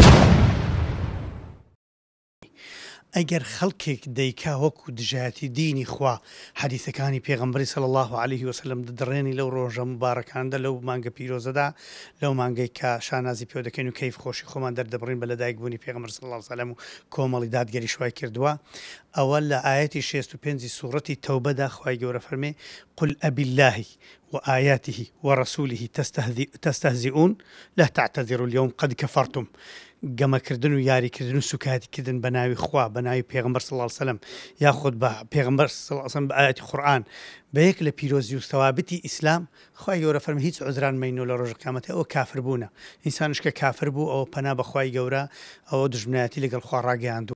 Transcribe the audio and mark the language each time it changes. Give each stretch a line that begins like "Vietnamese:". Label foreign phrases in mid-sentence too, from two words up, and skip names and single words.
Central Kurdish: ئەگەر خەڵکێک دەیکا وەکو دژایەتی دینی خوا حەدیثەکانی پێغەمبەری
Arabic: صلی الله علیه و سلم
Central Kurdish: دەدڕێنی لەو ڕۆژە مبارەکاندا، لەو مانگە پیرۆزەدا، لەو مانگەی کە شانازی پێ دەکەین و کەیف خۆشی خۆمان دەردەبڕین بە لەدایکبوونی پێغەمبەر
Arabic: صلی الله علیه و سلم
Central Kurdish: و کۆمەڵی دادگەری شوای کردووە. ئەوە لە ئاەتی 65 سوورەتی تەوبەدا خوای گەورە فەرمێ
Arabic: قل أبالله وآياته ورسوله تستهزئون لا تعتذروا اليوم قد كفرتم.
Central Kurdish: گەمەکردن و یاریکردن و سوکاتیکردن بە ناوی خوا، بە ناوی پێغەمبەر
Arabic: صلی الله علیه و سلم،
Central Kurdish: یاخود بە پێغەمبەر
Arabic: صلی الله علیه و سلم
Central Kurdish: بە ئاەتی قورئان بەیەک لە پیرۆزی و ثەوابەتی ئیسلام، خوای گەورە فەرمێ هیچ عوزران مەینۆ لە ڕۆژی قیامەتە، ئەوە کافر بوونە. ئینسانش کە کافر بوو ئەوە پەنا بە خوای گەورە، ئەوە دژمنایەتی لەگەڵ خوا ڕاگەیاندووە.